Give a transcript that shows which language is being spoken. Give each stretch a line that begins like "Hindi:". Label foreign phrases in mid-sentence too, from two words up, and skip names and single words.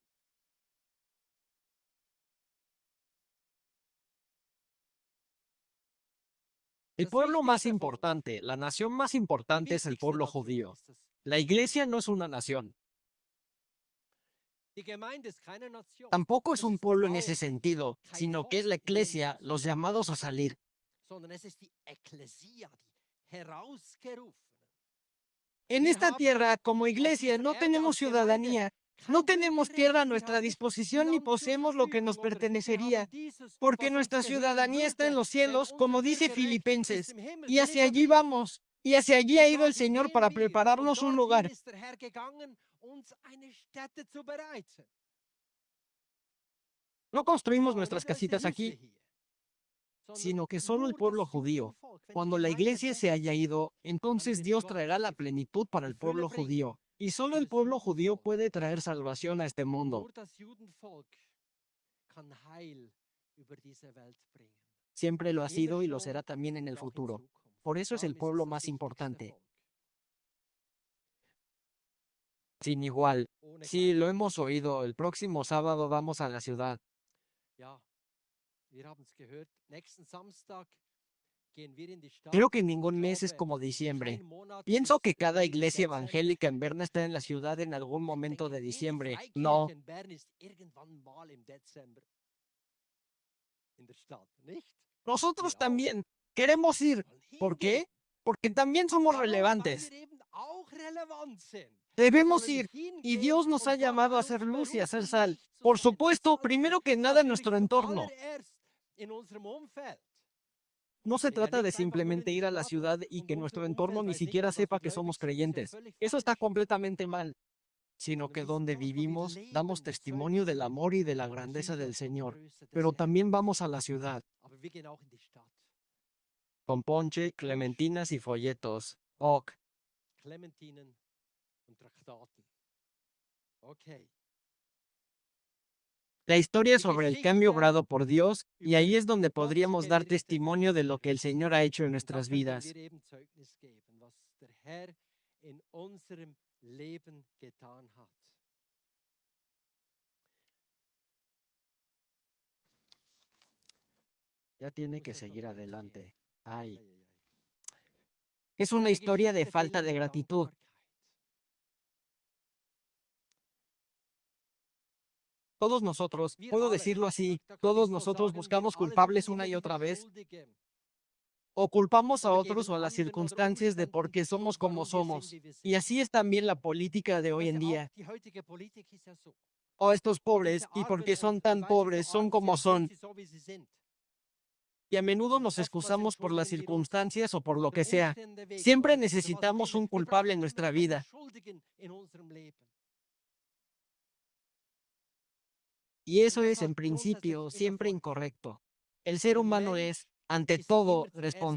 Spanish: El
German: Das
Spanish: pueblo más
German: Wichtigste von uns,
Spanish: importante, la nación más
German: die
Spanish: importante es el
German: wichtigste
Spanish: pueblo
German: Nation
Spanish: judío.
German: ist es.
Spanish: La iglesia no es una nación.
German: Die Gemeinde ist keine Nation.
Spanish: Tampoco es
German: Das
Spanish: un
German: ist
Spanish: pueblo en
German: auch
Spanish: ese sentido,
German: kein
Spanish: sino que es
German: Volk
Spanish: la
German: in dem
Spanish: iglesia,
German: Sinn,
Spanish: los llamados a salir.
German: sondern es ist die Ekklesia, die Herausgerufenen.
Spanish: En
German: Wir
Spanish: esta
German: haben
Spanish: tierra, como
German: auf
Spanish: iglesia,
German: dieser
Spanish: no
German: Erde
Spanish: tenemos
German: als Gemeinde
Spanish: ciudadanía, no
German: kein
Spanish: tenemos
German: Bürgerrecht,
Spanish: tierra a
German: wir
Spanish: nuestra
German: haben nicht die
Spanish: disposición ni
German: Land zur
Spanish: poseemos lo que
German: Verfügung,
Spanish: nos
German: oder wir
Spanish: pertenecería,
German: haben dieses,
Spanish: porque
German: was uns
Spanish: nuestra
German: gehören
Spanish: ciudadanía está en
German: würde,
Spanish: los
German: denn
Spanish: cielos,
German: unser
Spanish: como dice
German: Bürgerrecht ist
Spanish: Filipenses,
German: im Himmel,
Spanish: y hacia allí
German: Philipperbrief.
Spanish: vamos, y hacia allí ha
German: Und
Spanish: ido el
German: dorthin
Spanish: Señor
German: gehen
Spanish: para
German: wir, und
Spanish: prepararnos un
German: dorthin
Spanish: lugar.
German: ist der Herr gegangen, uns eine Stätte zu bereiten.
Spanish: No
German: Wir
Spanish: construimos
German: bauen
Spanish: nuestras
German: nicht unsere
Spanish: casitas
German: Hütte
Spanish: aquí,
German: hier, sondern
Spanish: sino que solo el
German: nur
Spanish: pueblo
German: das
Spanish: judío.
German: Judenvolk. Wenn
Spanish: Cuando
German: die
Spanish: la
German: Gemeinde
Spanish: iglesia se
German: weg
Spanish: haya
German: ist,
Spanish: ido,
German: dann
Spanish: entonces
German: wird
Spanish: Dios
German: Gott
Spanish: traerá la plenitud para
German: die
Spanish: el
German: Fülle
Spanish: pueblo
German: bringen
Spanish: judío. Y solo
German: für
Spanish: el
German: das
Spanish: pueblo judío
German: Judenvolk.
Spanish: puede traer salvación a este mundo.
German: Nur das Judenvolk kann Heil über diese Welt bringen.
Spanish: Siempre lo ha
German: Immer
Spanish: sido y lo
German: schon
Spanish: será también en el
German: und auch in
Spanish: futuro.
German: Zukunft.
Spanish: Por eso es el
German: Darum ist
Spanish: es pueblo
German: das
Spanish: más
German: wichtigste
Spanish: importante.
German: Volk.
Spanish: Sin igual.
German: Ohne
Spanish: Sí, lo
German: Gleich.
Spanish: hemos oído. El próximo sábado vamos a la ciudad.
German: Ja, wir haben es gehört. Nächsten Samstag gehen wir in die Stadt.
Spanish: Creo que
German: Ich
Spanish: ningún mes es
German: glaube,
Spanish: como diciembre.
German: kein Monat
Spanish: Pienso
German: ist
Spanish: que cada
German: wie
Spanish: iglesia
German: Dezember.
Spanish: evangélica en Berna está en la ciudad en algún
German: Ich
Spanish: momento
German: denke,
Spanish: de
German: jede
Spanish: diciembre.
German: Freikirche
Spanish: No,
German: in Bern ist irgendwann mal im Dezember in der Stadt, nicht?
Spanish: nosotros
German: Wir auch.
Spanish: también queremos ir.
German: Wollen
Spanish: ¿Por
German: hingehen.
Spanish: qué? Porque también somos
German: Warum? Weil
Spanish: relevantes.
German: wir eben auch relevant sind.
Spanish: Debemos
German: Sollen
Spanish: ir. Y
German: hingehen
Spanish: Dios nos ha
German: und Gott
Spanish: llamado a
German: hat
Spanish: ser
German: uns
Spanish: luz y a ser
German: berufen,
Spanish: sal.
German: Licht zu
Spanish: Por
German: sein,
Spanish: supuesto,
German: Salz zu
Spanish: primero
German: sein.
Spanish: que nada en
German: Natürlich
Spanish: nuestro entorno.
German: zuallererst in unserem Umfeld.
Spanish: No se
German: Wir
Spanish: trata
German: gehen
Spanish: de
German: nicht einfach nur in
Spanish: simplemente
German: die
Spanish: ir a la
German: Stadt
Spanish: ciudad y
German: und
Spanish: que
German: unser
Spanish: nuestro entorno
German: Umfeld
Spanish: ni
German: weiß nicht
Spanish: siquiera
German: mal, dass wir
Spanish: sepa que
German: gläubig
Spanish: somos
German: sind. Das ist ja
Spanish: creyentes.
German: völlig
Spanish: Eso está
German: falsch.
Spanish: completamente mal. Sino
German: Sondern
Spanish: que
German: wir sind
Spanish: donde
German: dort, wo wir
Spanish: vivimos,
German: leben,
Spanish: damos
German: wo
Spanish: testimonio del
German: Zeugnis
Spanish: amor y de la
German: sind, da
Spanish: grandeza
German: sind wir
Spanish: del
German: zur
Spanish: Señor.
German: Größe des
Spanish: Pero
German: Herrn.
Spanish: también vamos a la ciudad,
German: Aber wir gehen auch in die Stadt.
Spanish: con ponche, clementinas y folletos. Ok.
German: Clementinen und Traktaten. Okay.
Spanish: La historia es sobre el cambio obrado por Dios, y ahí es donde podríamos dar testimonio de lo que el Señor ha hecho en
German: Und dann
Spanish: nuestras
German: könnten
Spanish: vidas.
German: wir eben Zeugnis geben, was der Herr in unserem Leben getan hat.
Spanish: Ya tiene
German: Muss
Spanish: que
German: ja schon
Spanish: seguir
German: weitergehen.
Spanish: adelante. Ay,
German: Ei, ei, ei.
Spanish: es una
German: Eine
Spanish: historia de
German: Geschichte
Spanish: falta de
German: voller
Spanish: gratitud.
German: Dankbarkeit.
Spanish: Todos nosotros,
German: Wir
Spanish: puedo
German: alle,
Spanish: decirlo así,
German: da kann ich
Spanish: todos
German: so
Spanish: nosotros
German: sagen, wir
Spanish: buscamos
German: alle sind
Spanish: culpables una y
German: sicherlich
Spanish: otra vez,
German: Schuldige
Spanish: o culpamos a
German: oder
Spanish: otros
German: geben
Spanish: o a las
German: anderen oder
Spanish: circunstancias de por
German: Umständen
Spanish: qué
German: die
Spanish: somos
German: Schuld,
Spanish: como
German: warum wir sind,
Spanish: somos.
German: wie wir
Spanish: Y
German: sind.
Spanish: así es también la política de
German: Das
Spanish: hoy
German: ist
Spanish: en
German: ja auch
Spanish: día.
German: die heutige Politik ist ja so.
Spanish: O estos pobres,
German: Diese
Spanish: y
German: Armen
Spanish: porque son
German: und
Spanish: tan
German: weil sie so
Spanish: pobres, son
German: arm
Spanish: como
German: sind, sind
Spanish: son.
German: sie so, wie sie sind.
Spanish: Y a menudo
German: Und
Spanish: nos
German: oftmals
Spanish: excusamos por las
German: entschuldigen wir uns
Spanish: circunstancias o por lo
German: der
Spanish: que sea.
German: Umstände wegen
Spanish: Siempre
German: oder was auch
Spanish: necesitamos
German: immer.
Spanish: un
German: Wir
Spanish: culpable en
German: brauchen
Spanish: nuestra
German: immer einen
Spanish: vida.
German: Schuldigen in unserem Leben.
Spanish: Y
German: Und
Spanish: eso
German: das
Spanish: es,
German: hat
Spanish: en
German: grundsätzlich
Spanish: principio,
German: immer
Spanish: siempre
German: falsch.
Spanish: incorrecto. El ser
German: Der
Spanish: humano es,
German: Mensch
Spanish: ante
German: ist
Spanish: todo,
German: immer zuerst